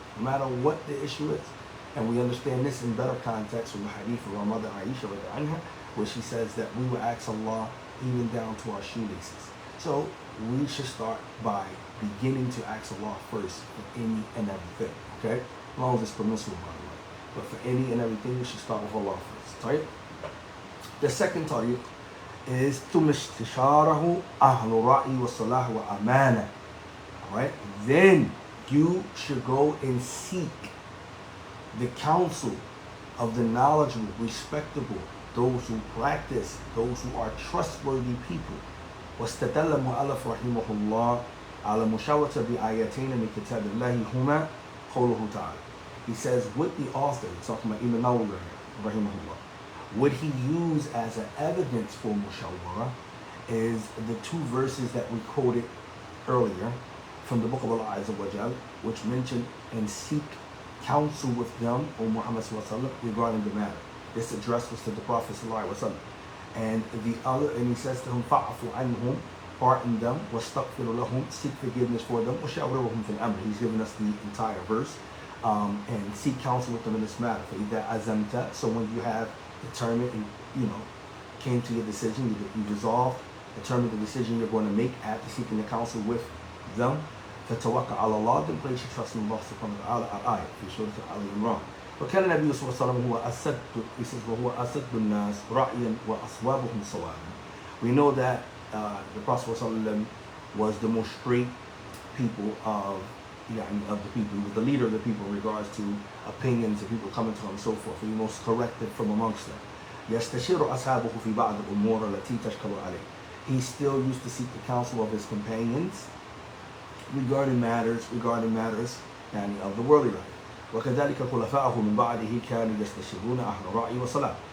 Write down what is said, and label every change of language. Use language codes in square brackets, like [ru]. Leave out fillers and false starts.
[en] No matter what the issue is. And we understand this in better context from the hadith of our mother Aisha, where she says that we will ask Allah even down to our shoelaces. So we should start by beginning to ask Allah first for any and everything. Okay? As long as it's permissible, by the way. But for any and everything, we should start with Allah first. Right? The second tariq is [ar] ثم استشاره أهل الرأي والصلاح وأمانة. [en] Alright? Then you should go and seek the counsel of the knowledgeable, respectable, those who practice, those who are trustworthy people. [ar] واستدل مؤلف رحمه الله على مشاورة بآيتين من كتاب الله هما قوله تعالى. [en] He says, with the author, talking about Imam Nawawi rahimahullah, what he used as an evidence for mushawara is the two verses that we quoted earlier from the book of Allah Azza wa Jal, which mentioned and seek counsel with them, O Muhammad sallallahu alaihi wasallam, regarding the matter. This address was to the Prophet sallallahu alaihi wasallam. And the other, and he says to him, [ar] فَعْفُ عَنْهُمْ, [en] pardon them, [ar] وَاسْتَغْفِرُ لَهُمْ, [en] seek forgiveness for them, [ar] وَشَاوِرْهُمْ فِي الْأَمْرِ. [en] He's given us the entire verse, and seek counsel with them in this matter. [ar] فَإِذَا أَزَمْتَ, [en] so when you have determined and came to your decision, you resolved, determined the decision you're going to make after seeking the counsel with them, [ar] فَتَوَكَّ عَلَى اللَّهِ, [en] then place your trust in Allah subhanahu wa ta'ala. [ar] Al-ayah, fi Surah Al-Imran. وكان النبي صلى الله عليه وسلم هو أسد الناس رأيا وأصوابهم صوابا. [en] We know that the Prophet ﷺ was the most straight people of the people. He was the leader of the people in regards to opinions of people coming to him and so forth. He was most corrected from amongst them. [ar] يستشير أصحابه في بعض الأمور التي تشكل عليه. [en] He still used to seek the counsel of his companions regarding matters of the worldly life. [ar] وكذلك خلفاءه من بعده كانوا يستشيرون أهل رأي وصلاح.